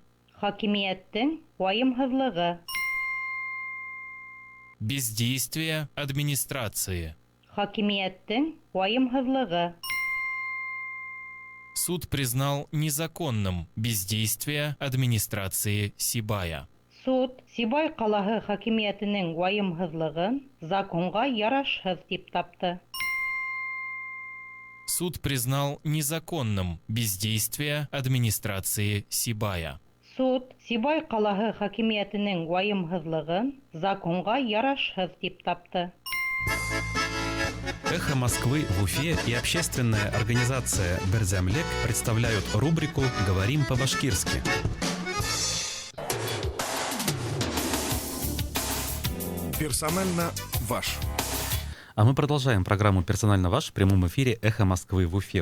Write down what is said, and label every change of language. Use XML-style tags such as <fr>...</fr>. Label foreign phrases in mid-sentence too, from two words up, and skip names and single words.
<ba>Хакимиәттең вайымһыҙлығы.</ba> <ru>Бездействие администрации.</ru> <ba>Хакимиәттең вайымһыҙлығы.</ba> <ru>Суд признал незаконным бездействие администрации Сибая.</ru> <ba>Суд Сибай ҡалаһы хакимиәтенең вайымһыҙлығын законға ярашһыҙ дип тапты.</ba> <ru>Суд признал незаконным бездействие администрации Сибая.</ru> <ba>Суд Сибай ҡалаһы хакимиәтенең вайымһыҙлығын законға ярашһыҙ дип тапты.</ba> <ru>«Эхо Москвы» в Уфе и общественная организация «Берземлек» представляют рубрику «Говорим по-башкирски». Персонально ваш. А мы продолжаем программу «Персонально ваш» в прямом эфире «Эхо Москвы» в Уфе.</ru>